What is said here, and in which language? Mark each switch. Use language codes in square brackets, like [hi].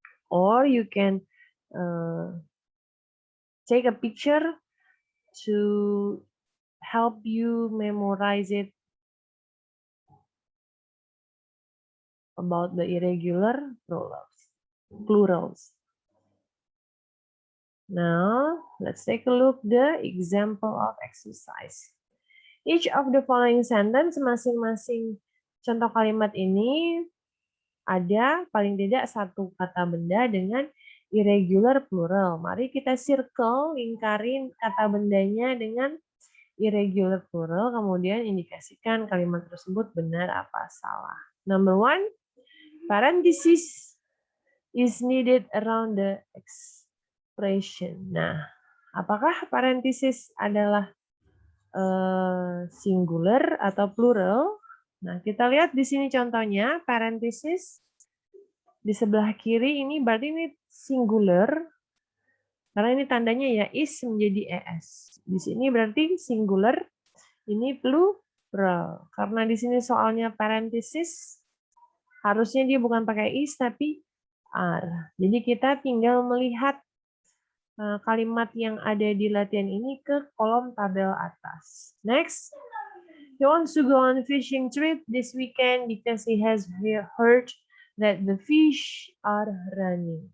[en] Or you can take a picture to help you memorize it about the irregular plurals. Now, let's take a look the example of exercise. Each of the following sentence, [id] masing-masing contoh kalimat ini ada paling tidak satu kata benda dengan irregular plural. Mari kita circle, lingkarin kata bendanya dengan irregular plural, kemudian indikasikan kalimat tersebut benar apa salah. [en] Number one, parenthesis is needed around the expression. [id] Nah, apakah parenthesis adalah singular atau plural? Nah, kita lihat di sini contohnya, parenthesis di sebelah kiri ini berarti ini singular, karena ini tandanya ya is menjadi es. Di sini berarti singular, ini plural. Karena di sini soalnya parenthesis, harusnya dia bukan pakai is tapi are. Jadi kita tinggal melihat kalimat yang ada di latihan ini ke kolom tabel atas. [en] Next, he wants to go on a fishing trip this weekend because he has heard that the fish are running.